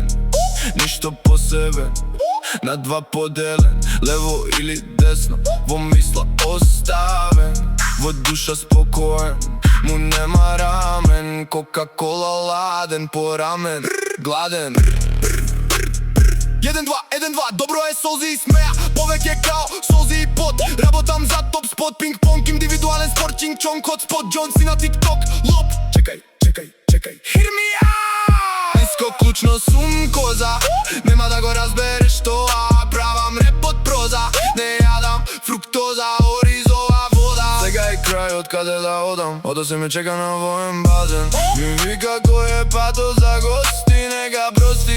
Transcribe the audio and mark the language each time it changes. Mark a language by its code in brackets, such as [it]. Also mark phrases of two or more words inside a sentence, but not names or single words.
[mk] Ништо посебен, на два поделен, лево или десно, во мисла оставен, во душа спокоен, му нема рамен, кока-кола ладен по рамен, гладен. 1-2, 1-2, добро е солзи и смеја, повеќе као солзи и пот. Работам за [en] top spot, [mk] пинг-понг, индивидуален спорт, чинг-чонг, [en] hot spot, [mk] Џон си на тик-ток, лоп. Чекај, чекај, чекај, [en] hear me out. [mk] Иско клучно сум коза, нема да го разбереш тоа, правам реп од проза, не јадам фруктоза, оризова вода. Сега е крајот каде да одам, одо се ме чека на воен базен. Ми вика кој е пато за гости, нека прости.